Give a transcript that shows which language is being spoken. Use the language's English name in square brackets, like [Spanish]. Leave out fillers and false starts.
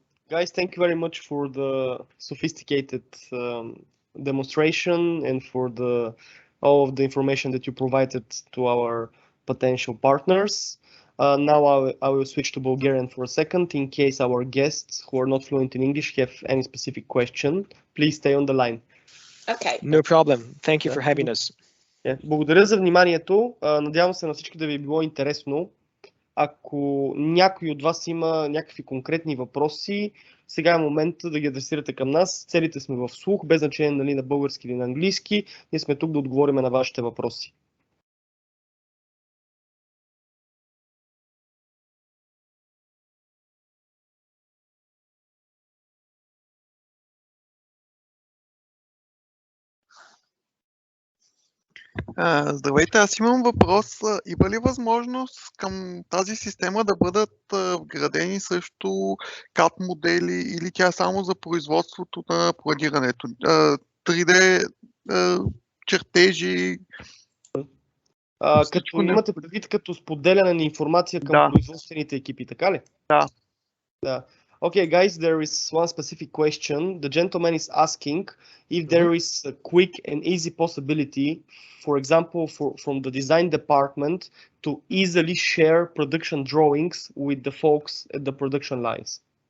[English] Guys, thank you very much for the sophisticated demonstration and for all of the information that you provided to our potential partners. Now I will switch to Bulgarian for a second in case our guests who are not fluent in English have any specific question. Please stay on the line. Okay. No problem. Thank you for having us. [Bulgarian] Благодаря за вниманието. Надявам се на всички да ви е било интересно. Ако някой от вас има някакви конкретни въпроси, сега е момента да ги адресирате към нас. Целите сме в слух, без значение нали, на български или на английски. Ние сме тук да отговорим на вашите въпроси. Здравейте, аз имам въпрос. Има ли възможност към тази система да бъдат вградени също CAD модели или тя е само за производството на планирането? 3D чертежи? Като имате предвид като споделяне на информация към производствените екипи, така ли? Да. [English] Okay, guys, there is one specific question. The gentleman is asking if there is a quick and easy possibility, for example, from the design department to easily share production drawings with the folks at the production lines.